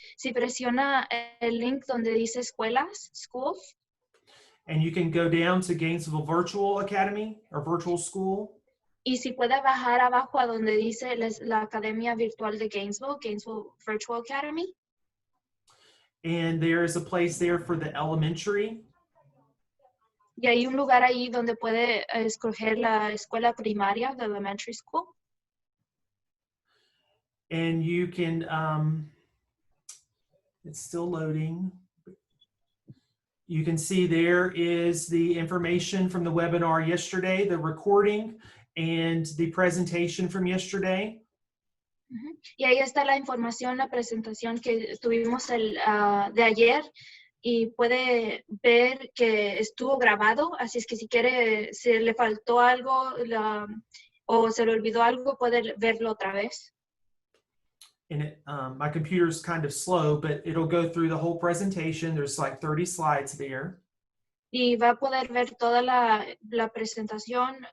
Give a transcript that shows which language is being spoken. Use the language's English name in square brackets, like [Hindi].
[Spanish] Si presiona el link donde dice escuelas, [English] schools, and you can go down to Gainesville Virtual Academy or Virtual School, [Spanish] y si puede bajar abajo a donde dice la Academia Virtual de Gainesville, Gainesville Virtual Academy, [English] and there is a place there for the elementary. [Spanish] y hay un lugar ahí donde puede escoger la escuela primaria, [English] the elementary school. And you can, it's still loading. You can see there is the information from the webinar yesterday, the recording, and the presentation from yesterday. [Spanish] Y ahí está la información, la presentación que tuvimos de ayer, y puede ver que estuvo grabado, así es que si quiere, si le faltó algo o se le olvidó algo, puede verlo otra vez. [English] And my computer's kind of slow, but it'll go through the whole presentation. There's like 30 slides there. [Spanish] Y va a poder ver toda la presentación.